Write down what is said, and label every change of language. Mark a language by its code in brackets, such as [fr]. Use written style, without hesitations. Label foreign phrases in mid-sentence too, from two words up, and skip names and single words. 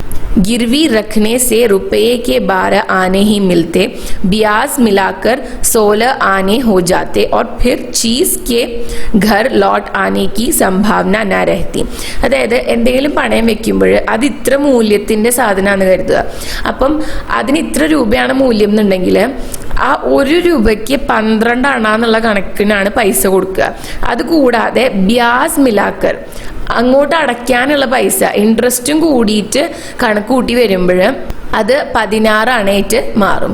[hi] गिरवी रखने से रुपये के 12 आने ही मिलते, ब्याज मिलाकर 16 आने हो जाते और फिर चीज़ के घर लौट आने की संभावना न रहती. [ml] അതായത് എന്തെങ്കിലും പണയം വെക്കുമ്പോൾ അത് ഇത്ര മൂല്യത്തിൻ്റെ സാധനമാണെന്ന് കരുതുക. അപ്പം അതിന് ഇത്ര രൂപയാണ് മൂല്യം എന്നുണ്ടെങ്കിൽ ആ 1 രൂപയ്ക്ക് 12 അണാന്നുള്ള കണക്കിനാണ് പൈസ കൊടുക്കുക. അതുകൂടാതെ [hi] ब्याज मिलाकर [ml] അങ്ങോട്ട് അടയ്ക്കാനുള്ള പൈസ ഇൻട്രസ്റ്റും കൂടിയിട്ട് കണക്ക് കൂട്ടി വരുമ്പോൾ അത് 16 അണയായിട്ട് മാറും.